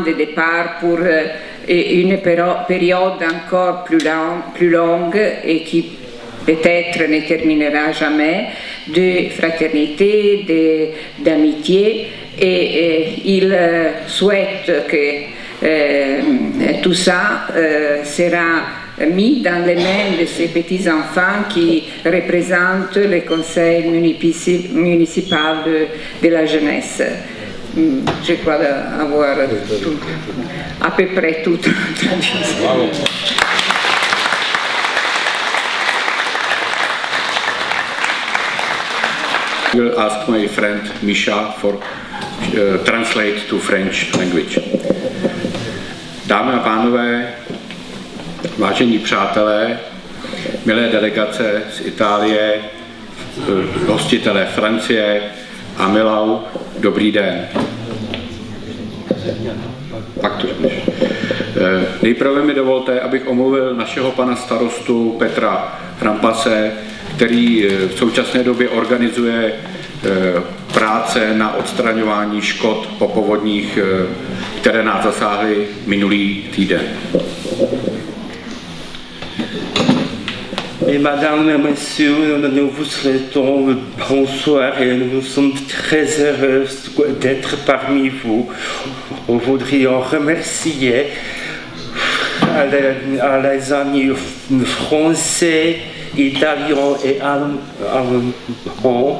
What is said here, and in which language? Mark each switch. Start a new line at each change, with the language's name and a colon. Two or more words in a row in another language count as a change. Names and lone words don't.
French: de départ pour une période encore plus longue et qui peut-être ne terminera jamais, de fraternité, d'amitié et il souhaite que tout ça sera mis dans les mains de ces petits-enfants qui représentent le conseil municipal de la jeunesse. Je crois avoir à peu près tout traduit.
English: I will ask my friend Misha for translate to French language.
Czech: Dámy a pánové, vážení přátelé, milé delegace z Itálie, hostitelé Francie a Milau, dobrý den. Nejprve mi dovolte, abych omluvil našeho pana starostu Petra Rampase, který v současné době organizuje práce na odstraňování škod po povodních, které nás zasáhly minulý týden.
French: Et Madame et Messieurs, nous vous souhaitons bonsoir et nous sommes très heureux d'être parmi vous. Nous voudrions remercier les amis français, italiens et allemands.